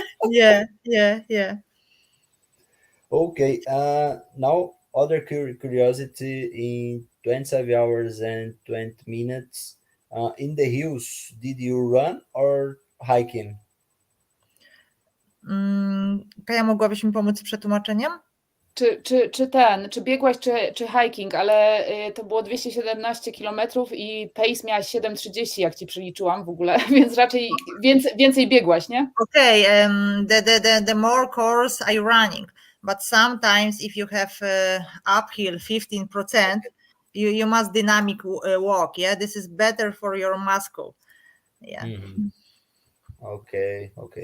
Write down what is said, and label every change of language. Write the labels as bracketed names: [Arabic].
[English] Yeah. Yeah. Yeah. Okay. Now, other curiosity: in 27 hours and 20 minutes, in the hills, did you run or hiking? [Polish] Kaja, mogłabyś mi pomóc z przetłumaczeniem? Czy biegłaś, czy hiking, ale to było 217 kilometrów i pace miałaś 7:30, jak ci przeliczyłam w ogóle, więc raczej więcej biegłaś, nie? [English] Okay, the more course I running, but sometimes if you have uphill 15%, you must dynamic walk. Yeah, this is better for your muscle. Yeah. Okay, okay.